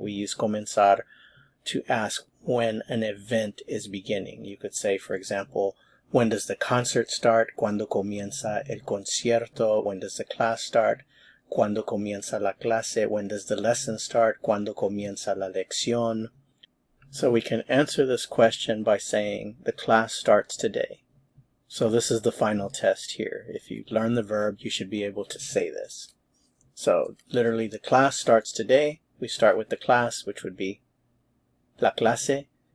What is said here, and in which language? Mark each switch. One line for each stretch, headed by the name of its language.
English: We use comenzar to ask when an event is beginning. You could say, for example, when does the concert start?
Spanish: Cuando comienza el concierto?
English: When does the class start?
Spanish: Cuando comienza la clase?
English: When does the lesson start?
Spanish: Cuando comienza la lección?
English: So we can answer this question by saying the class starts today. So this is the final test here. If you learn the verb, you should be able to say this. So literally the class starts today. We start with the class, which would be la clase.